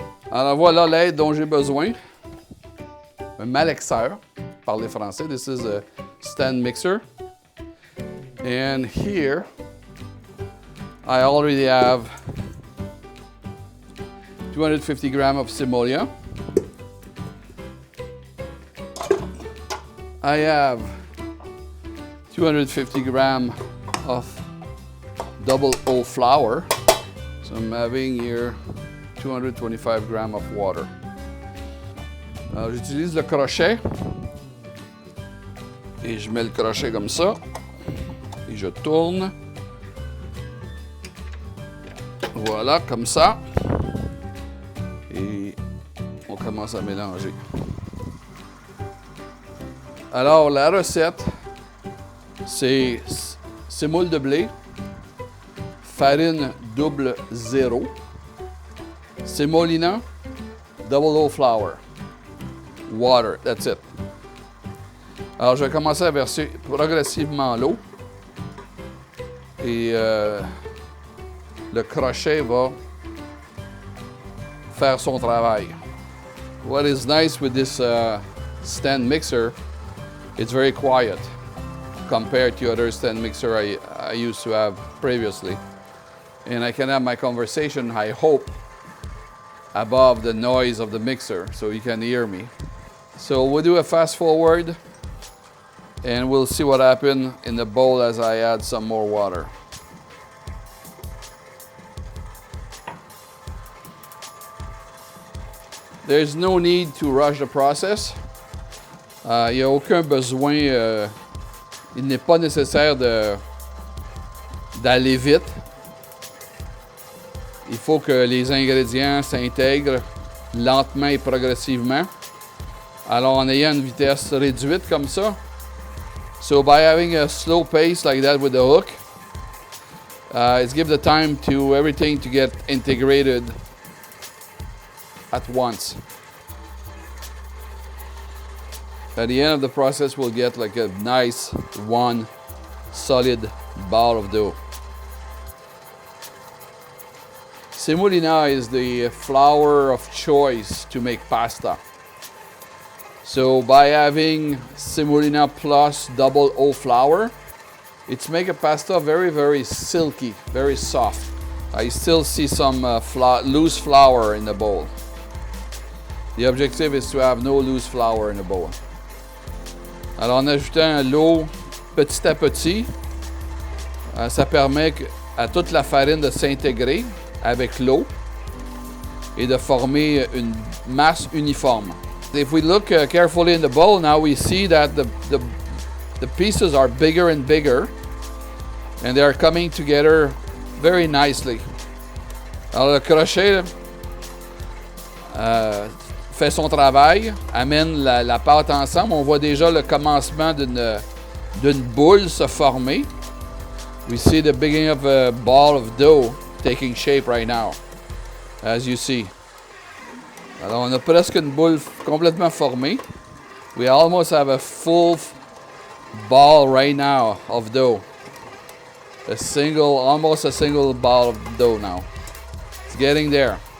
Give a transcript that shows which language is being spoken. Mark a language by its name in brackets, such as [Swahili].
[French] Alors voilà l'aide dont j'ai besoin. Un malaxeur, parler français. [English] This is a stand mixer. And here, I already have 250 grams of semolina. I have 250 grams of double O flour. So I'm having here 225 grams of water. [French] Alors j'utilise le crochet et je mets le crochet comme ça et je tourne. Voilà, comme ça. Et on commence à mélanger. Alors la recette, c'est semoule de blé, farine double zéro, [English] semolina, double O flour, water, that's it. [French] Alors je vais commencer à verser progressivement l'eau et le crochet va faire son travail. [English] What is nice with this stand mixer, it's very quiet compared to other stand mixer I used to have previously. And I can have my conversation, I hope, above the noise of the mixer so you can hear me. So we'll do a fast forward and we'll see what happens in the bowl as I add some more water. There's no need to rush the process. [French] Il n'y a aucun besoin, il n'est pas nécessaire d'aller vite. Il faut que les ingrédients s'intègrent lentement et progressivement. Alors en ayant une vitesse réduite comme ça. [English] So by having a slow pace like that with the hook, it gives the time to everything to get integrated at once. At the end of the process, we'll get like a nice one solid ball of dough. Semolina is the flour of choice to make pasta. So by having semolina plus double O flour, it's make a pasta very, very silky, very soft. I still see some loose flour in the bowl. The objective is to have no loose flour in the bowl. [French] Alors en ajoutant l'eau petit à petit, ça permet à toute la farine de s'intégrer avec l'eau et de former une masse uniforme. [English] If we look carefully in the bowl, now we see that the pieces are bigger and bigger and they are coming together very nicely. [French] Alors le crochet fait son travail, amène la pâte ensemble. On voit déjà le commencement d'une boule se former. [English] We see the beginning of a ball of dough taking shape right now, as you see. [French] Alors on a presque une boule complètement formée. [English] We almost have a full ball right now of dough. Almost a single ball of dough now. It's getting there.